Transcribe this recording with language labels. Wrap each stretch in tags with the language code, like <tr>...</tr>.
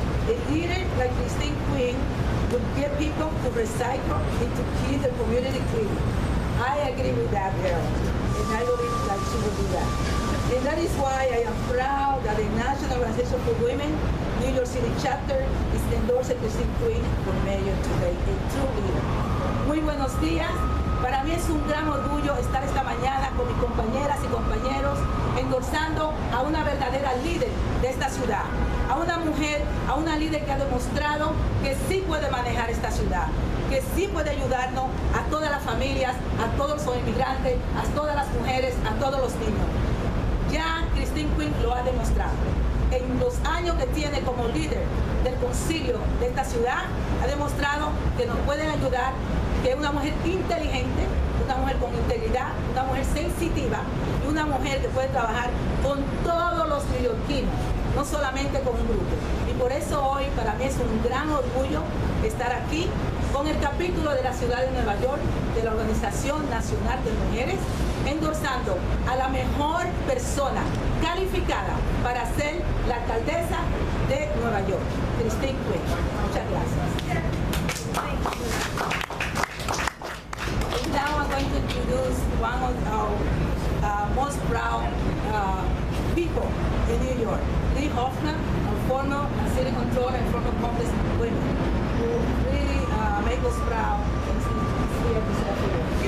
<en>A leader like Christine Quinn would get people to recycle and to keep the community clean. I agree with that girl, and I believe that she will do that. And that is why I am proud that the National Organization for Women, New York City chapter, is endorsing Christine Quinn for mayor today, a true leader.</en> <es>Muy buenos días. Para mí es un gran orgullo estar esta mañana con mis compañeras y compañeros endorsando a una verdadera líder de esta ciudad, a una mujer, a una líder que ha demostrado que sí puede manejar esta ciudad, que sí puede ayudarnos a todas las familias, a todos los inmigrantes, a todas las mujeres, a todos los niños. Ya Christine Quinn lo ha demostrado. En los años que tiene como líder del concilio de esta ciudad, ha demostrado que nos pueden ayudar, que es una mujer inteligente, una mujer con integridad, una mujer sensitiva y una mujer que puede trabajar con todos los neoyorquinos, no solamente con un grupo. Y por eso hoy para mí es un gran orgullo estar aquí con el capítulo de la ciudad de Nueva York, de la Organización Nacional de Mujeres, endorsando a la mejor persona calificada para ser la alcaldesa de Nueva York, Christine Quinn. Muchas gracias.</es> <en>And now I'm going to introduce one of our most proud people in New York, Lee Hoffman, a former city controller and former homeless women, who really make us proud and is here to serve you.</en>